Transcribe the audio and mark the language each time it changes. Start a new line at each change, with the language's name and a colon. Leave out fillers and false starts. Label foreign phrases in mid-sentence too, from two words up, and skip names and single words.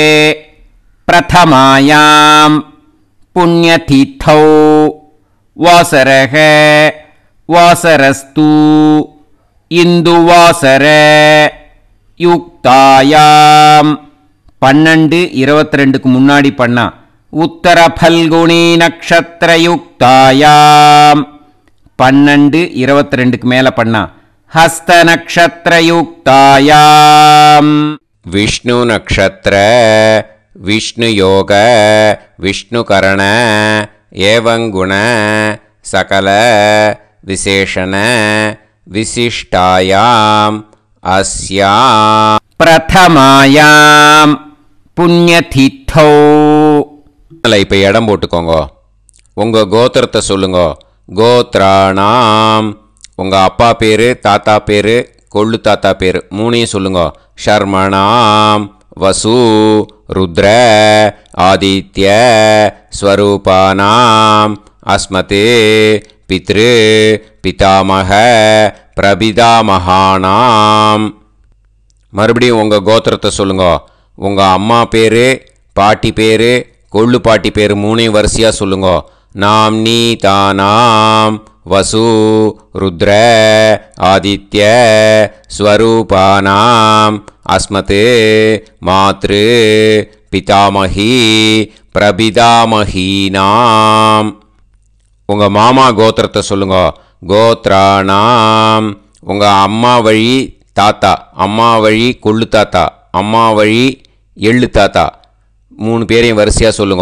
Sanskrit: प्रथमायां पुण्यतिथौ वासरः वासरस्तु इन्दुवासर युक्तायां 12-22 முன்னாடி பண்ணா उत्तर फल्गुनी नक्षत्र युक्तायाम् 12-22
Tamil: மேல பண்ணா
Sanskrit: हस्त नक्षत्र युक्तायाम विष्णु नक्षत्र विष्णु योग विष्णु करण एवं गुण सकल विशेषण विशिष्टायाम अस्याम प्रथमायाम पुण्यतिथौ.
Tamil: இப்ப இடம் போட்டுக்கோங்க. உங்க கோத்திரத்தை சொல்லுங்க. கோத்ராணாம் உங்க அப்பா பேரு தாத்தா பேரு கொள்ளு தாத்தா பேரு 3 சொல்லுங்க.
Sanskrit: शर्मणाम् वसु रुद्र आदित्य स्वरूपाणाम् अस्मत् पितृ पितामह प्रपितामहानाम्.
Tamil: மறுபடியும் உங்க கோத்திரத்தை சொல்லுங்க. உங்க அம்மா பேரு பாட்டி பேரு கொள்ளு பாட்டி பேரு 3 வரிசையா சொல்லுங்க.
Sanskrit: नाम्नि तानाम् वसु रुद्र आदित्य स्वरूपानाम् अस्मत् मातृ पितामही பிரபிதாமஹீனாம்.
Tamil: உங்கள் மாமா கோத்திரத்தை சொல்லுங்க. கோத்ராணாம். உங்கள் அம்மா வழி தாத்தா, அம்மா வழி கொள்ளு தாத்தா, அம்மா வழி எள்ளு தாத்தா, 3 பேரையும் வரிசையாக சொல்லுங்க.